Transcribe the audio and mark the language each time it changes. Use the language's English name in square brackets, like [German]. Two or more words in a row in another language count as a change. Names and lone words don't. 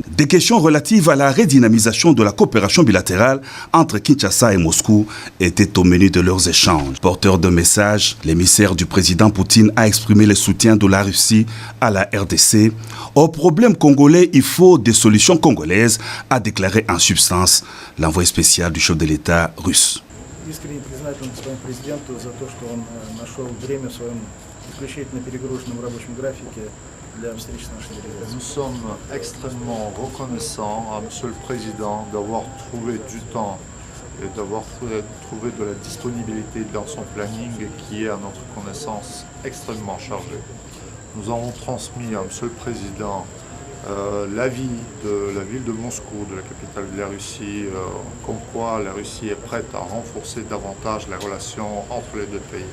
[French] Des questions relatives à la redynamisation de la coopération bilatérale entre Kinshasa et Moscou étaient au menu de leurs échanges. Porteur de message, l'émissaire du président Poutine a exprimé le soutien de la Russie à la RDC. Au problème congolais, il faut des solutions congolaises, a déclaré en substance l'envoyé spécial du chef de l'État russe. [Russian] Искренне признателен своему президенту за то, что он нашел время в своем исключительно перегруженном рабочем графике для встречи с нашей делегацией. [French] Nous sommes extrêmement reconnaissants à Monsieur le Président d'avoir trouvé du temps et d'avoir trouvé de la disponibilité dans son planning qui est à notre connaissance extrêmement chargé. Nous avons transmis à Monsieur le Président l'avis de la ville de Moscou, de la capitale de la Russie, comme quoi la Russie est prête à renforcer davantage les relations entre les deux pays.